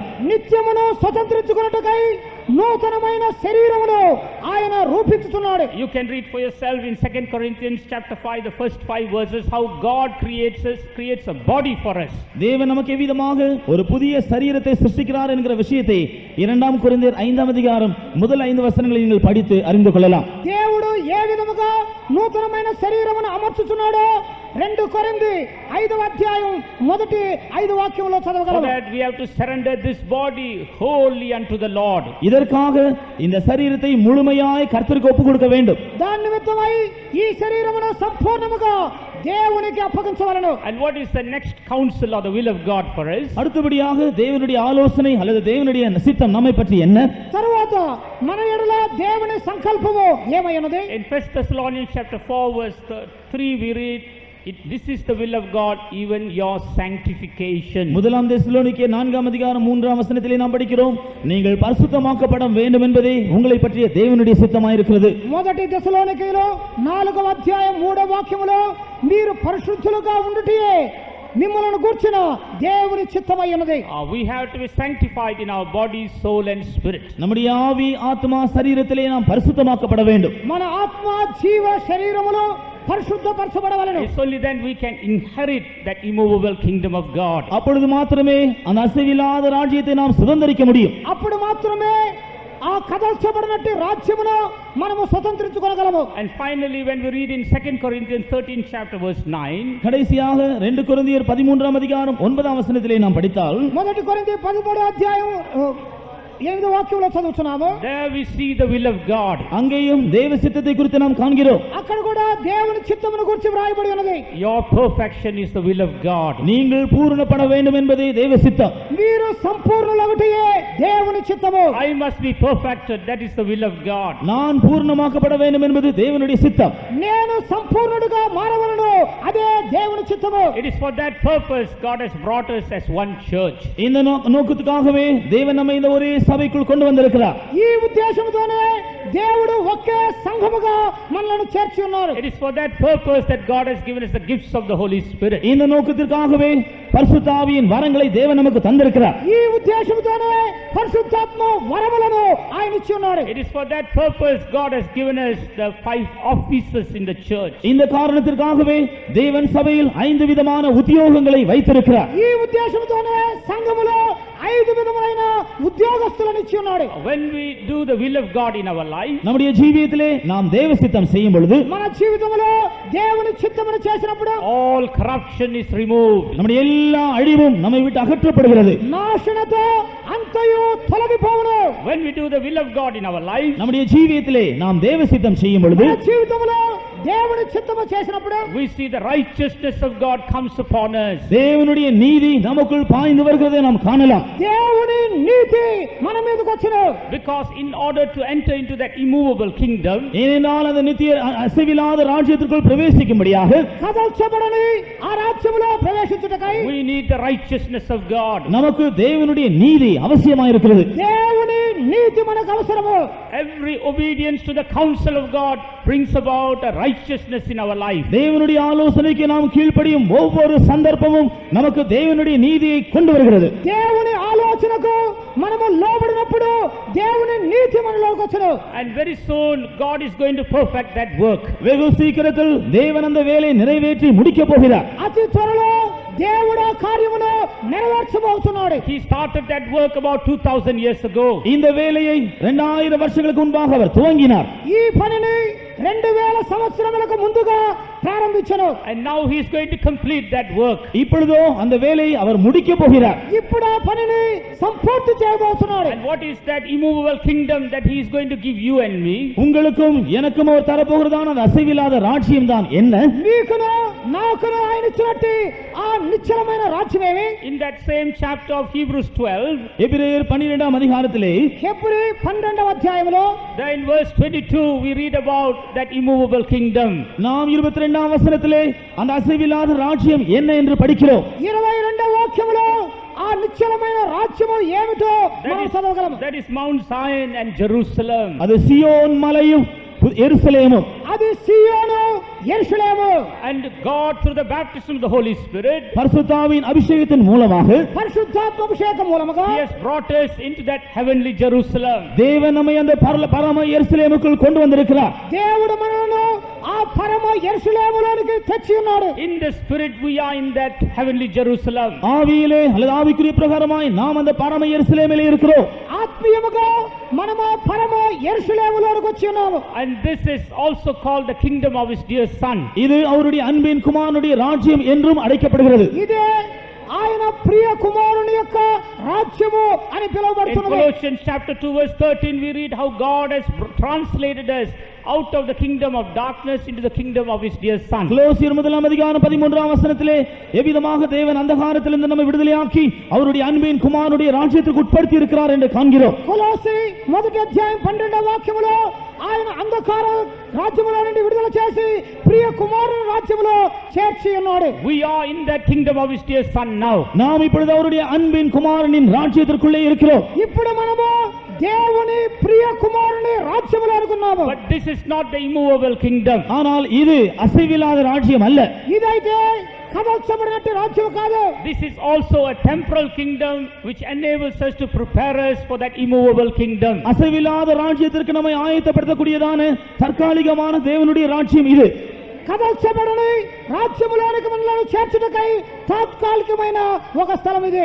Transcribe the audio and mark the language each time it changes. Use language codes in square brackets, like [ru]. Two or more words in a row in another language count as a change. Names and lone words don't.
[te] నిత్యమును స్వతంత్రించుకొనుటకై నూతనమైన శరీరమును ఆయన రూపించుతున్నాడు. [en] You can read for yourself in 2 Corinthians chapter 5, the first 5 verses, how God creates a body for us. [ta] தேவன் நமக்கு எவ்விதமாக ஒரு புதிய சரீரத்தை சிருஷ்டிக்கிறார் என்கிற விஷயத்தை 2 கொரிந்தியர் 5ஆம் அதிகாரம் முதல் 5 வசனங்களை நீங்கள் படித்து அறிந்து கொள்ளலாம். [te] దేవుడు ఏ విధముగా నూతనమైన శరీరమును అమర్చుచున్నాడో 2 కొరింథీ 5వ అధ్యాయం మొదటి 5 వాక్యములో So చదవగలము. [en] that we have to surrender this body wholly unto the Lord. [ta] இதற்காக இந்த சரீரத்தை முழுமையாய் கர்த்தருக்கு ஒப்புக் கொடுக்க வேண்டும். [te] దాని నిమిత్తమై ఈ శరీరమును సంపూర్ణముగా దేవునికి అప్పగించవలెను. [en] And what is the next counsel or the will of God for us? [ta] அடுத்தபடியாக தேவனுடைய ஆலோசனை அல்லது தேவனுடைய சித்தம் நம்மை பற்றி என்ன? [te] తరువాత మన ఎడల దేవుని సంకల్పము ఏమైనది? [en] In 1 Thessalonians chapter 4 verse 3 we read, this is the will of God, even your sanctification. [ta] முதலாம் தெசலோனிக்கேயர் 4ஆம் அதிகாரம் 3ஆம் வசனத்திலே நாம் படிக்கிறோம், நீங்கள் பரிசுத்தமாக்கப்பட வேண்டும் என்பதே உங்களை பற்றிய தேவனுடைய சித்தமாயிருக்கிறது. [te] మొదటి దశలోనికీలో 4వ అధ్యాయం 3వ వాక్యములో మీరు పరిశుద్ధులుగా ఉండుటయే మిమ్మల్ని గూర్చిన దేవుని చిత్తమై ఉన్నది. [en] We have to be sanctified in our body, soul and spirit. [ta] நம்முடைய ஆவி, ஆத்மா, சரீரத்திலே நாம் பரிசுத்தமாக்கப்பட வேண்டும். [te] మన ఆత్మ, జీవ, శరీరములు పరిశుద్ధపరచబడవలెను. [en] It's only then we can inherit that immovable kingdom of God. [ta] அப்பொழுது மாத்திரமே அந்த அசைவில்லாத ராஜ்யத்தை நாம் சுதந்தரிக்க முடியும். [te] అప్పుడు మాత్రమే ఆ కదల్చబడినట్టు రాజ్యమును మనము స్వతంత్రించుకోగలము. [en] And finally when we read in 2 Corinthians 13 chapter verse 9, [ta] கடைசியாக 2 கொரிந்தியர் 13ஆம் அதிகாரம் 9ஆம் வசனத்திலே நாம் படித்தால், [te] మొదటి కొరింథీ 13వ అధ్యాయం 8వ వాక్యంలో చదువుతున్నాము. [en] there we see the will of God. [ta] அங்கேயும் தேவ சித்தத்தை குறித்து நாம் காண்கிறோம். [te] అక్కడ కూడా దేవుని చిత్తమును గురించి వ్రాయబడి ఉన్నది. [en] Your perfection is the will of God. [ta] நீங்கள் பூரணப்பட வேண்டும் என்பதே தேவ சித்தம். [te] మీరు సంపూర్ణులగుటయే దేవుని చిత్తము. [en] I must be perfected, that is the will of God. [ta] நான் பூரணமாக்கப்பட வேண்டும் என்பது தேவனுடைய சித்தம். [te] నేను సంపూర్ణుడిగా మారవలను, అదే దేవుని చిత్తము. [en] It is for that purpose God has brought us as one church. [ta] இந்த நோக்கத்துக்காகவே தேவன் நம்மை இந்த ஒரே சபைக்குள் கொண்டு வந்திருக்கிறார். [te] ఈ ఉద్దేశంతోనే దేవుడు ఒకే సంఘముగా మనల్ని చేర్చి ఉన్నారు. [en] It is for that purpose that God has given us the gifts of the Holy Spirit. [ta] இந்த நோக்கத்திற்காகவே பரிசுத்த ஆவியின் வரங்களை தேவன் நமக்கு தந்திருக்கிறார். [te] ఈ ఉద్దేశంతోనే పరిశుద్ధాత్మ వరములను ఆయన ఇచ్చి ఉన్నారు. [en] It is for that purpose God has given us the 5 offices in the church. [ta] இந்த காரணத்திற்காகவே தேவன் சபையில் 5 விதமான உத்தியோகங்களை வைத்திருக்கிறார். [te] ఈ ఉద్దేశంతోనే సంఘములో 5 విధములైన ఉద్యోగస్తులను ఇచ్చి ఉన్నాడు. [en] When we do the will of God in our life, [ta] நம்முடைய ஜீவியத்திலே நாம் தேவ சித்தம் செய்யும் பொழுது, [te] మన జీవితంలో దేవుని చిత్తమును చేసినప్పుడు [en] all corruption is removed. [ta] நம்முடைய எல்லா அழிவும் நம்மை விட்டு அகற்றப்படுகிறது. [te] నాశనతో అంతయు తొలగిపోవును. [en] When we do the will of God in our life, [ta] நம்முடைய ஜீவியத்திலே நாம் தேவ சித்தம் செய்யும் பொழுது, [te] మన జీవితంలో దేవుని చిత్తము చేసినప్పుడు [en] we see the righteousness of God comes upon us. [ta] தேவனுடைய நீதி நமக்குள் பாய்ந்து வருகிறதை நாம் காணலாம். [te] దేవుని నీతి మన మీదకి వచ్చును. [en] Because in order to enter into that immovable kingdom, [ta] ஏனென்றால் அந்த நித்திய அசைவில்லாத ராஜ்யத்திற்குள் பிரவேசிக்கும்படியாக [te] కదల్చబడని ఆ రాజ్యములో ప్రవేశించుటకై [en] we need the righteousness of God. [ta] நமக்கு தேவனுடைய நீதி அவசியமாயிருக்கிறது. [te] దేవుని నీతి మనకు అవసరము. [en] Every obedience to the counsel of God brings about a righteousness in our life. [ta] தேவனுடைய ஆலோசனைக்கு நாம் கீழ்ப்படியும் ஒவ்வொரு சந்தர்ப்பமும் நமக்கு தேவனுடைய நீதியை கொண்டு வருகிறது. [te] దేవుని ఆలోచనకు మనము లోబడినప్పుడు దేవుని నీతి మనలోకి వచ్చును. [en] And very soon God is going to perfect that work. [ta] வெகு சீக்கிரத்தில் தேவன் அந்த வேலையை நிறைவேற்றி முடிக்கப் போகிறார். [te] అతి త్వరలో దేవుడు ఆ కార్యమును నెరవేర్చబోతున్నాడు. [en] He started that work about 2000 years ago. [ta] இந்த வேலையை 2000 வருஷங்களுக்கு முன்பாக அவர் துவங்கினார். [te] ఈ పనిని 2000 సంవత్సరములకు ముందుగా ప్రారంభించెను. [en] And now he is going to complete that work. [ta] இப்பொழுதோ அந்த வேலையை அவர் முடிக்கப் போகிறார். [te] ఇప్పుడు ఆ పనిని సంపూర్తి చేయబోతున్నాడు. [en] And what is that immovable kingdom that he is going to give you and me? [ta] உங்களுக்கும் எனக்கும் அவர் தரப்போகிறதான அந்த அசைவில்லாத ராஜ்யம் தான் என்ன? [te] నీకును నాకును ఆయన ఇచ్చినట్టు ఆ నిశ్చలమైన రాజ్యమేమి? [en] In that same chapter of Hebrews 12, [ta] எபிரேயர் 12ஆம் அதிகாரத்திலே [te] హెబ్రీ 12వ అధ్యాయములో [en] there in verse 22 we read about that immovable kingdom. [ta] நாம் 22ஆம் வசனத்திலே அந்த அசைவில்லாத ராஜ்யம் என்ன என்று படிக்கிறோம். [te] 22వ వాక్యములో ఆ ఆ నిశ్చలమైన రాజ్యము ఏమిటో మనం చదవగలం. [en] That is Mount Zion and Jerusalem. [ta] அது சியோன் மலையும் எருசலேமும். [te] అది సియోను యెరూషలేము. [en] And God through the baptism of the Holy Spirit, [ta] பரிசுத்தாவின் அபிஷேகத்தின் மூலமாக [te] పరిశుద్ధాత్మ అభిషేకం మూలముగా [en] He has brought us into that heavenly Jerusalem. [ta] தேவன் நம்மை அந்த பரம எருசலேமுக்குள் கொண்டு வந்திருக்கிறார். [te] దేవుడు మనలను ఆ పరమ యెరూషలేములోనికి తెచ్చి ఉన్నాడు. [en] In the spirit we are in that heavenly Jerusalem. [ta] ஆவியிலே அல்லது ஆவிக்குரிய பிரகாரமாய் நாம் அந்த பரம எருசலேமிலே இருக்கிறோம். [te] ఆత్మీయముగా మనము పరమ యెరూషలేములోనికి వచ్చి ఉన్నాము. [en] And this is also called the kingdom of His dear Son. [ta] இது அவருடைய அன்பின் குமாரனுடைய ராஜ்யம் என்றும் அழைக்கப்படுகிறது. [te] ఇదే ఆయన ప్రియ కుమారుని యొక్క రాజ్యము అని In పిలువబడుతున్నది. [en] Colossians chapter 2 verse 13 we read how God has translated us out of the kingdom of darkness into the kingdom of His dear Son. [ta] கொலோசியர் முதலாம் அதிகாரம் 13ஆம் வசனத்திலே எவ்விதமாக தேவன் அந்தகாரத்திலிருந்து நம்மை விடுதலையாக்கி அவருடைய அன்பின் குமாரனுடைய ராஜ்யத்துக்கு உட்படுத்தி இருக்கிறார் என்று காண்கிறோம். [te] కొలొస్సీ మొదటి అధ్యాయం 12వ వాక్యములో ఆయన అంధకార రాజ్యములో నుండి విడుదల చేసి ప్రియ కుమారుని రాజ్యములో చేర్చి ఉన్నాడు. [en] We are in that kingdom of His dear Son now. [ta] நாம் இப்பொழுது அவருடைய அன்பின் குமாரனின் ராஜ்யத்திற்குள்ளே இருக்கிறோம். [te] ఇప్పుడు మనము దేవుని ప్రియ కుమారుని రాజ్యములో ఉన్నాము. [en] But this is not the immovable kingdom. [ta] ஆனால் இது அசைவில்லாத ராஜ்யம் அல்ல. [te] ఇదైతే కదల్చబడినట్టు రాజ్యం కాదు. [en] This is also a temporal kingdom which enables us to prepare us for that immovable kingdom. [ta] அசைவில்லாத ராஜ்யத்திற்கு நம்மை ஆயத்தப்படுத்தக்கூடியதான தற்காலிகமான தேவனுடைய ராஜ்யம் இது. [te] కదల్చబడని రాజ్యములోనికి మనల్ని చేర్చుటకై తాత్కాలికమైన ఒక స్థలం ఇది.